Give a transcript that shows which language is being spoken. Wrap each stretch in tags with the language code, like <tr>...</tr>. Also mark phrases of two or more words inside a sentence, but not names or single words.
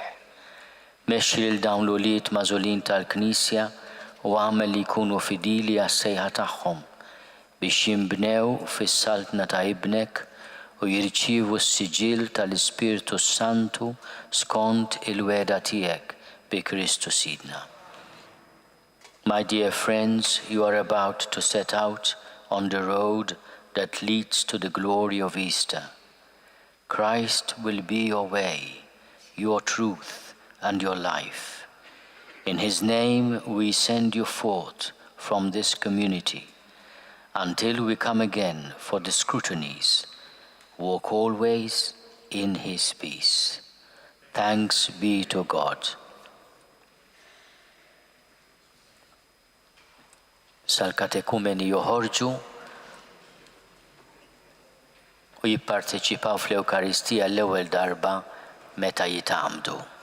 <mt>Mexxi lil dawn l-ulied magħżulin tal-Knisja u għamel li jkunu fidili għas-sejħa tagħhom biex jinbnew fis-saltna ta' ibnek u jirċievu s-siġil tal-Ispirtu Santu skont il-weda tiegħek bi Kristu Sidna.</mt> <en>My dear friends, you are about to set out on the road that leads to the glory of Easter. Christ will be your way, your truth, and your life. In his name we send you forth from this community until we come again for the scrutinies. Walk always in his peace. Thanks be to God.</en> <mt>Sal-katekumeni joħorġu u jipparteċipaw fl-Ewkaristija l-ewwel darba meta jitgħamdu.</mt>